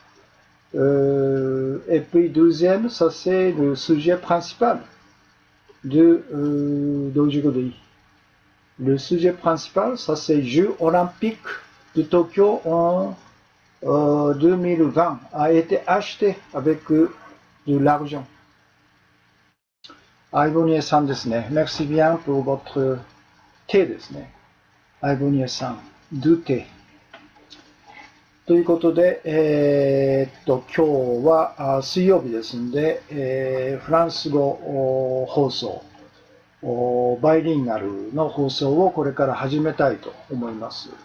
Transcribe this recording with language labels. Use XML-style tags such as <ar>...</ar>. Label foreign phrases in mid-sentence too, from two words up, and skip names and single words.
<fr>Et puis deuxième, ça c'est le sujet principal d'aujourd'hui. Le sujet principal, ça c'est Jeux olympiques de Tokyo en 2020, a été acheté avec de l'argent. Aibonie-sanですね。Merci bien pour votre thé ですね。Aibonie-san、 du thé.</fr> <ja>ということで、今日は水曜日ですので、フランス語放送、バイリンガルの放送をこれから始めたいと思います。</ja>